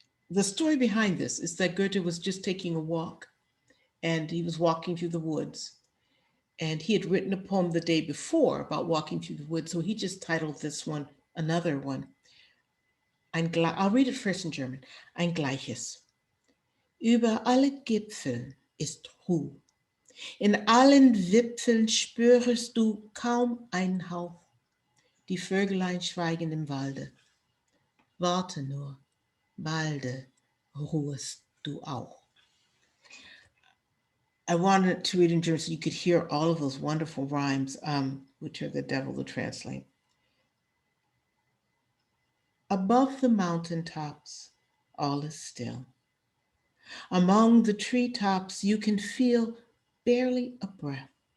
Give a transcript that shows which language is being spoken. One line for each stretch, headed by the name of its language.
English: The story behind this is that Goethe was just taking a walk, and he was walking through the woods. And he had written a poem the day before about walking through the woods, so he just titled this one, another one. I'll read it first in German.
German: Ein Gleiches. Über alle Gipfel ist Ruhe. In allen Wipfeln spürest du kaum einen Hauch. Die Vögelein schweigen im Walde. Warte nur, balde ruhest du auch.
English: I wanted to read in German so you could hear all of those wonderful rhymes, which are the devil to translate. Above the mountaintops, all is still. Among the treetops, you can feel barely a breath.